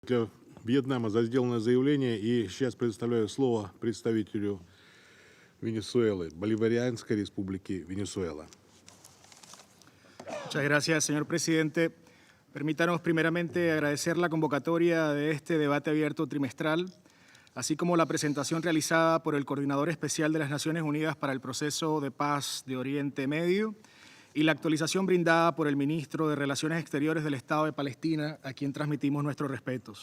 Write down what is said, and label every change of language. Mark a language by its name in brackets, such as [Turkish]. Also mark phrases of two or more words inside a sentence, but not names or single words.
[Russian] Для Вьетнама за сделанное заявление, и сейчас предоставляю слово представителю Венесуэлы, Боливарианской Республики Венесуэла. [Spanish] Muchas gracias, señor presidente. Permítanos primeramente agradecer la convocatoria de este debate abierto trimestral, así como la presentación realizada por el Coordinador Especial de las Naciones Unidas para el Proceso de Paz de Oriente Medio y la actualización brindada por el Ministro de Relaciones Exteriores del Estado de Palestina, a quien transmitimos nuestros respetos.